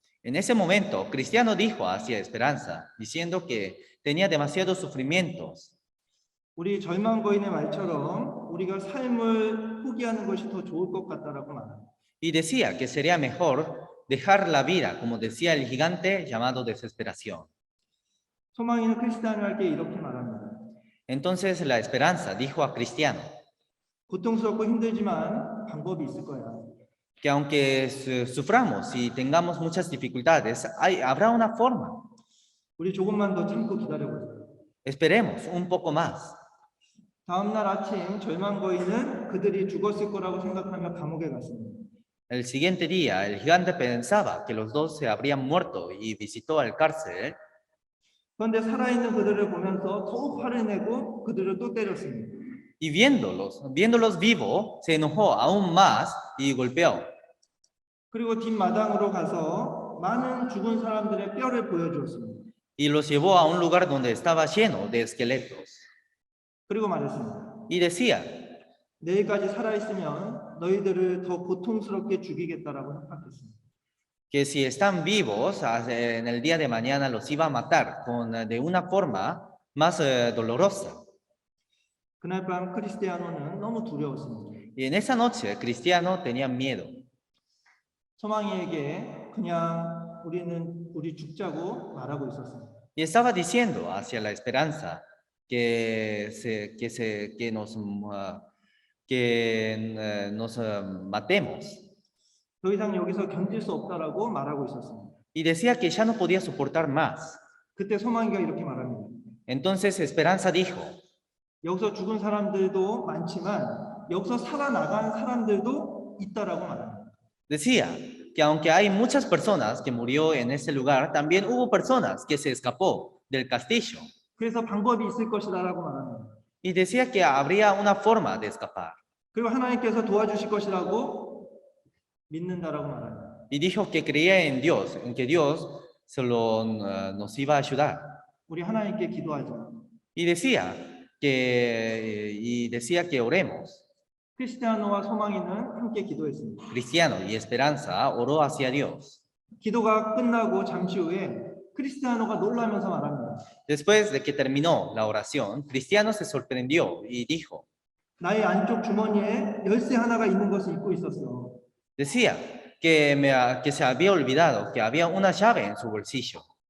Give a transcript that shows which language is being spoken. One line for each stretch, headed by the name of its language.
Spanish: En ese momento, Cristiano dijo hacia Esperanza, diciendo que tenía demasiados sufrimientos.
Korean: 우리 절망 거인의 말처럼 우리가 삶을 포기하는 것이 더 좋을 것 같다라고 말합니다.
Spanish: Y decía que sería mejor dejar la vida, como decía el gigante llamado Desesperación.
Korean: 소망이는 크리스티아노에게 이렇게 말합니다.
Spanish: Entonces la Esperanza dijo a Cristiano
Korean: 고통스럽고 힘들지만 방법이 있을 거야.
Spanish: que aunque suframos y tengamos muchas dificultades, habrá una forma.
Korean: 우리 조금만 더 참고 기다려보세요.
Spanish: Esperemos un poco más.
Korean: 다음 날 아침 절망 거인은 그들이 죽었을 거라고 생각하며 감옥에 갔습니다.
Spanish: El siguiente día, el gigante pensaba que los dos se habrían muerto y visitó al cárcel.
Korean: 그런데 살아있는 그들을 보면서 더욱 화를 내고 그들을 또 때렸습니다.
Spanish: Y viéndolos vivos, se enojó aún más y golpeó.
Korean: 그리고 뒷마당으로 가서 많은 죽은 사람들의 뼈를 보여주었습니다.
Spanish: Y los llevó a un lugar donde estaba lleno de esqueletos.
Korean: 그리고 말했습니다.
Spanish: Y decía
Korean: 내일까지 살아있으면 너희들을 더 고통스럽게 죽이겠다라고 협박했습니다.
Spanish: que si están vivos, en el día de mañana los iba a matar de una forma más dolorosa.
Korean: 그날 밤 크리스티아노는 너무 두려웠습니다.
Spanish: Y en esa noche, Cristiano tenía miedo.
Korean: 소망이에게 그냥 우리 죽자고 말하고 있었습니다.
Spanish: Y estaba diciendo hacia la Esperanza que nos matemos.
Korean: 더 이상 여기서 견딜 수 없다라고 말하고 있었습니다.
Spanish: Y decía que ya no podía soportar más.
Korean: 그때 소망이가 이렇게 말합니다.
Spanish: Entonces Esperanza dijo,
Korean: 여기서 죽은 사람들도 많지만 여기서 살아나간 사람들도 있다라고 말합니다.
Spanish: decía que aunque hay muchas personas que murió en ese lugar, también hubo personas que se escapó del castillo.
Korean: 그래서 방법이 있을 것이다라고 말합니다.
Spanish: Y decía que habría una forma de escapar.
Korean: 그리고 하나님께서 도와주실 것이라고 믿는다라고 말합니다.
Spanish: Y dijo que creía en Dios, en que Dios nos iba a ayudar.
Korean: 우리 하나님께 기도하자.
Spanish: Y decía que oremos.
Korean: 크리스티아노와 소망이는 함께 기도했습니다.
Spanish: Cristiano y Esperanza oró hacia Dios.
Korean: 기도가 끝나고 잠시 후에 크리스티아노가 놀라면서 말합니다.
Spanish: Después de que terminó la oración, Cristiano se sorprendió y dijo,
Korean: 나의 안쪽 주머니에 열쇠 하나가 있는 것을 잊고 있었어.
Spanish: decía que se había olvidado que había una llave en su bolsillo.